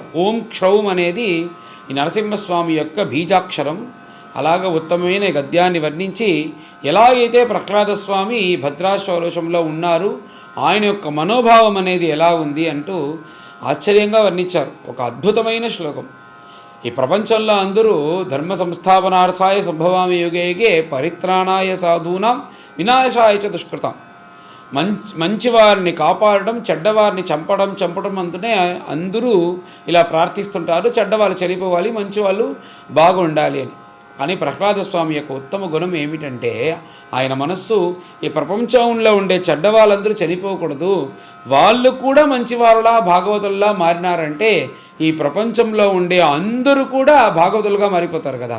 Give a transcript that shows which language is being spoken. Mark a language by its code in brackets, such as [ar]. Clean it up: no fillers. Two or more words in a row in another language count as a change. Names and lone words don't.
[te] ఓం క్షౌం అనేది ఈ నరసింహస్వామి యొక్క బీజాక్షరం. అలాగ ఉత్తమమైన గద్యాన్ని వర్ణించి, ఎలాగైతే ప్రహ్లాద స్వామి ఈ భద్రాశ్వరోషంలో ఉన్నారు, ఆయన యొక్క మనోభావం అనేది ఎలా ఉంది అంటూ ఆశ్చర్యంగా వర్ణించారు. ఒక అద్భుతమైన శ్లోకం. ఈ ప్రపంచంలో అందరూ [sa] ధర్మ సంస్థాపనార్థాయ సంభవామి యుగే యుగే పరిత్రాణాయ సాధూనాం వినాశాయ చ దుష్కృతాం. [te] మంచివారిని కాపాడడం, చెడ్డవారిని చంపడం అంటూనే అందరూ ఇలా ప్రార్థిస్తుంటారు. చెడ్డవాళ్ళు చనిపోవాలి, మంచివాళ్ళు బాగుండాలి అని. కానీ ప్రహ్లాద స్వామి యొక్క ఉత్తమ గుణం ఏమిటంటే ఆయన మనస్సు ఈ ప్రపంచంలో ఉండే చెడ్డవాళ్ళందరూ చనిపోకూడదు, వాళ్ళు కూడా మంచివారులా భాగవతుల్లా మారినారంటే ఈ ప్రపంచంలో ఉండే అందరూ కూడా భాగవతులుగా మారిపోతారు కదా.